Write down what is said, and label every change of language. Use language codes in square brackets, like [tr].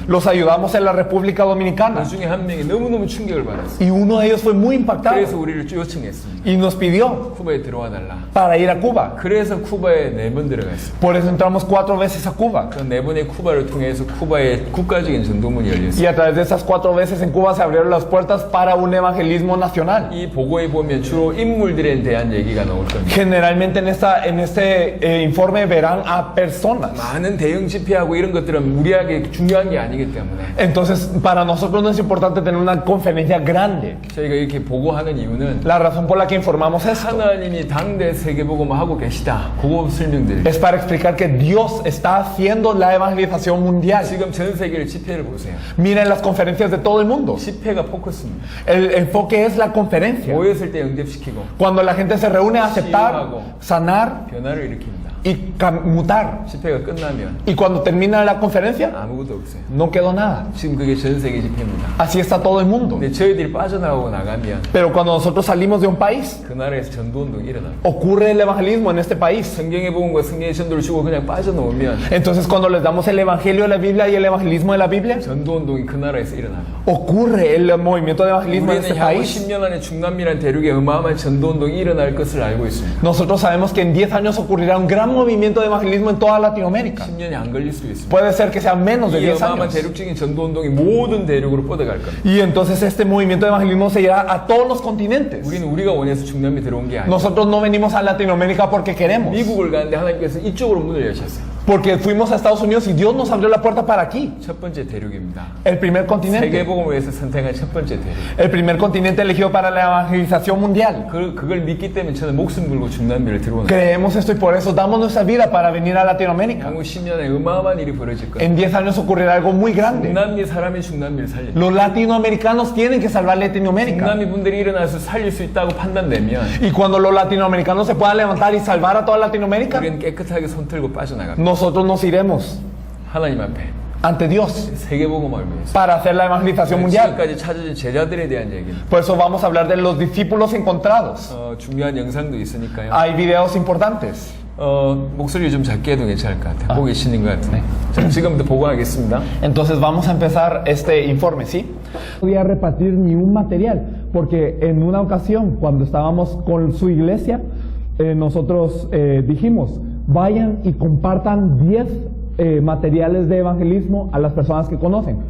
[es] Los ayudamos en la República Dominicana. [ko] 그 중에 한 명이 너무너무 충격을 받았어요. [es] Y uno de ellos fue muy [ko] 그래서 [es] impactado [ko] 우리를 요청했습니다. [es] y nos pidió [ko] 쿠바에 들어와 달라. [es] para ir a Cuba. [ko] 그래서 쿠바에 4번 들어갔어요. [es] Por eso entramos 4 veces a Cuba. [ko] 그 4번의 쿠바를 통해서 쿠바의 국가적인 전도문이 열렸어요. [es] Y a través de esas 4 veces en Cuba se abrieron las puertas para un evangelismo nacional. [ko] 이 보고에 보면 주로 인물들에 대한 얘기가 나올 겁니다. [es] Generalmente en en este informe verán a personas. [ko] 많은 대형 집회하고 이런 것들은 무리하게 중요한 게 아니기 때문에 [es] Entonces, para nosotros no es importante tener una conferencia grande. [ko] 저희가 이렇게 보고하는 이유는 [es] La razón por la que informamos esto [ko] 하나님이 당대 세계복음을 하고 계시다. 그거 설명드려요. [es] es para explicar que Dios está haciendo la evangelización mundial. [ko] 지금 전 세계의 집회를 보세요. [es] Miren las conferencias de todo el mundo. [ko] 집회가 포커스입니다. [es] El enfoque es la conferencia. [ko] 모였을 때 응답시키고 [es] Cuando la gente se reúne a aceptar, sanar [ko] 변화를 일으킵니다. [es] y mutar. [ko] 집회가 끝나면 [es] Y cuando termina la conferencia, [ko] 아무것도 없어요. [es] no quedó nada. [ko] 지금 그게 전 세계 집회입니다. [es] Así está todo el mundo. [ko] 근데 저희들이 빠져나가고 나가면 [es] Pero cuando nosotros salimos de un país, [ko] 그 나라에서 전도운동이 일어나요. [es] ocurre el evangelismo en este país. [ko] 성경의 복음과 성경의 전도를 주고 그냥 빠져나오면 [es] Entonces, cuando les damos el evangelio de la Biblia y el evangelismo de la Biblia, [ko] 전도운동이 그 나라에서 일어나요. [es] ocurre el movimiento de evangelismo en [ko] 우리는 [es] este [ko] 향후 [es] país. [ko] 10년 안에 중남미란 대륙에 어마어마한 전도운동이 일어날 것을 알고 있습니다. [es] Nosotros sabemos que en 10 años ocurrirá un gran movimiento de evangelismo en toda Latinoamérica. [ko] 10년이 안 걸릴 수도 있습니다. [es] Puede ser que sea menos de [ko] 이 [es] 10 [ko] 어마어마한 [es] años. [ko] 대륙적인 전도운동이 모든 대륙으로 뻗어갈 겁니다. [es] Y entonces este movimiento de evangelismo se irá a todos los continentes. [ko] 우리는 우리가 원해서 중남미 들어온 게 아니에요. [es] Nosotros no venimos a Latinoamérica porque queremos. [ko] 미국을 가는데 하나님께서 이쪽으로 문을 여셨어요. [es] Porque fuimos a Estados Unidos y Dios nos abrió la puerta para aquí. [ko] 첫 번째 대륙입니다. [es] El primer continente. [ko] 세계복음을 위해서 선택한 첫 번째 대륙. [es] El primer continente elegido para la evangelización mundial. [ko] 그걸 믿기 때문에 저는 목숨 걸고 중남미를 들어오는 거예요. [es] Creemos esto y por eso damos nuestra vida para venir a Latinoamérica. [ko] 향후 10년에 어마어마한 일이 벌어질 거예요. [es] En 10 años ocurrirá algo muy grande. [ko] 중남미 사람이 중남미를 살려. [es] Los latinoamericanos tienen que salvar Latinoamérica. [ko] 중남미 분들이 일어나서 살릴 수 있다고 판단되면 [es] Y cuando los latinoamericanos se puedan levantar y salvar a toda Latinoamérica, [ko] 우리는 깨끗하게 손 들고 빠져나갑니다. [es] nosotros nos iremos [ko] 하나님 앞에 [es] ante Dios [ko] 세계복음을 위해서. [es] para hacer la evangelización mundial. [ko] 지금까지 찾아진 제자들에 대한 얘기는 [es] Por eso vamos a hablar de los discípulos encontrados. [ko] 중요한 영상도 있으니까요. [es] Hay videos importantes. [ko] 목소리 좀 작게 해도 괜찮을 것 같아요. 보고 계시는 것 같은데. 자, 지금부터 보고하겠습니다. [es] Entonces vamos a empezar este informe, ¿sí? No podía repartir ni un material, porque en una ocasión, cuando estábamos con su iglesia, nosotros dijimos, vayan y compartan 10 materiales de evangelismo a las personas que conocen.